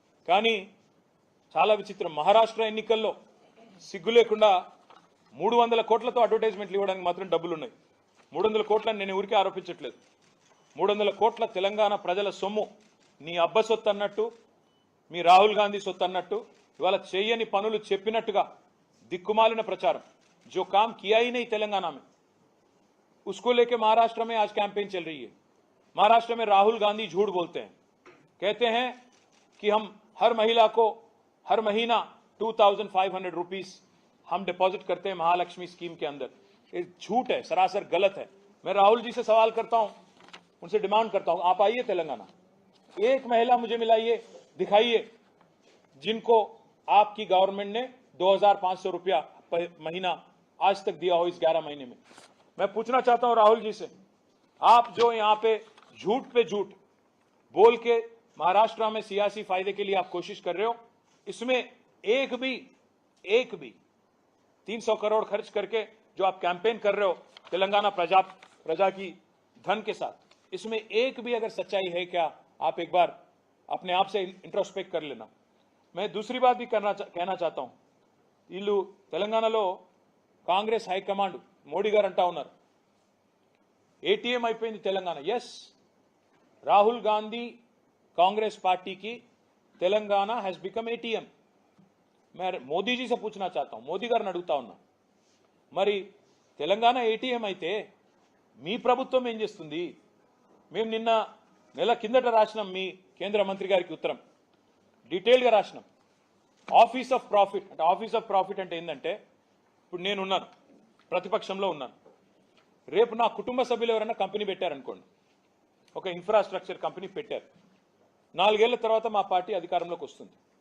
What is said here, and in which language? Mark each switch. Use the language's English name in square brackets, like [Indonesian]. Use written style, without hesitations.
[Telugu] కానీ చాలా విచిత్రం, మహారాష్ట్ర ఎన్నికల్లో సిగ్గు లేకుండా 300 కోట్లతో అడ్వర్టైజ్మెంట్లు ఇవ్వడానికి మాత్రం డబ్బులు ఉన్నాయి. 300 కోట్లని నేను ఊరికే ఆరోపించట్లేదు. 300 కోట్ల తెలంగాణ ప్రజల సొమ్ము నీ అబ్బ సొత్తు అన్నట్టు, మీ రాహుల్ గాంధీ సొత్తు అన్నట్టు, ఇవాళ చేయని పనులు చెప్పినట్టుగా దిక్కుమాలిన ప్రచారం. [Hindi] जो काम किया ही नहीं तेलंगाना में, उसको लेके महाराष्ट्र में आज कैंपेन चल रही है. महाराष्ट्र में राहुल गांधी झूठ बोलते हैं, कहते हैं कि हम हर महिला को हर महीना 2500 रुपीस हम डिपॉजिट करते हैं महालक्ष्मी स्कीम के अंदर. ये झूठ है, सरासर गलत है. मैं राहुल जी से सवाल करता हूं, उनसे डिमांड करता हूं, आप आइए तेलंगाना, एक महिला मुझे मिलाइए, दिखाइए जिनको आपकी गवर्नमेंट ने 2500 रुपया महीना आज तक दिया हो इस 11 महीने में. मैं पूछना चाहता हूं राहुल जी से, आप जो यहां पे झूठ बोल के महाराष्ट्र में सियासी फायदे के लिए आप कोशिश कर रहे हो, इसमें एक भी 300 करोड़ खर्च करके जो आप कैंपेन कर रहे हो तेलंगाना प्रजा की धन के साथ, इसमें एक भी अगर सच्चाई है क्या, आप एक बार अपने आप से इंट्रोस्पेक्ट कर लेना. मैं दूसरी बात भी कहना चाहता हूं, [Telugu] వీళ్ళు తెలంగాణలో కాంగ్రెస్ హైకమాండ్ మోడీ గారు అంటా ఉన్నారు ఏటీఎం అయిపోయింది తెలంగాణ. [English] Yes, Rahul Gandhi Congress party की Telangana has become ATM. [Hindi] मैं मोदी जी से पूछना चाहता हूं, [Telugu] मोदी गारिని అడుగుతా ఉన్నా, మరి తెలంగాణ ఏటీఎం అయితే మీ ప్రభుత్వం ఏం చేస్తుంది? మేము నిన్న నెల కిందట రాసినాం మీ కేంద్ర మంత్రి గారికి ఉత్తరం, డీటెయిల్ గా రాసినాం. ఆఫీస్ ఆఫ్ ప్రాఫిట్ అంటే, ఆఫీస్ ఆఫ్ ప్రాఫిట్ అంటే ఏంటంటే, ఇప్పుడు నేను ఉన్నాను, ప్రతిపక్షంలో ఉన్నాను, రేపు నా కుటుంబ సభ్యులు ఎవరైనా కంపెనీ పెట్టారనుకోండి, ఒక ఇన్ఫ్రాస్ట్రక్చర్ కంపెనీ పెట్టారు, 4 ఏళ్ల తర్వాత మా పార్టీ అధికారంలోకి వస్తుంది.